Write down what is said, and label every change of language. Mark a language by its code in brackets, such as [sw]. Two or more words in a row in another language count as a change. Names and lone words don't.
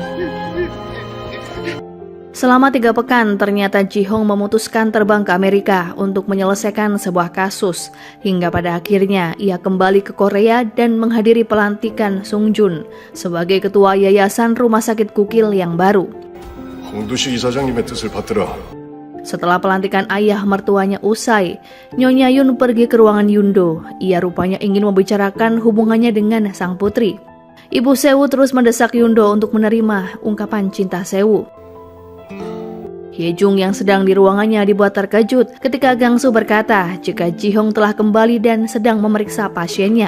[id] Selama 3 pekan, ternyata Ji Hong memutuskan terbang ke Amerika untuk menyelesaikan sebuah kasus. Hingga pada akhirnya, ia kembali ke Korea dan menghadiri pelantikan Sung Jun sebagai ketua Yayasan Rumah Sakit Kukil yang baru. [ko] 홍두식 이사장님의 뜻을 받들어. [id] Setelah pelantikan ayah mertuanya usai, Nyonya Yun pergi ke ruangan Yundo. Ia rupanya ingin membicarakan hubungannya dengan sang putri. Ibu Sewu terus mendesak Yundo untuk menerima ungkapan cinta Sewu. Hyejung yang sedang di ruangannya dibuat terkejut ketika Gangsu berkata jika Ji Hong telah kembali dan sedang memeriksa pasiennya.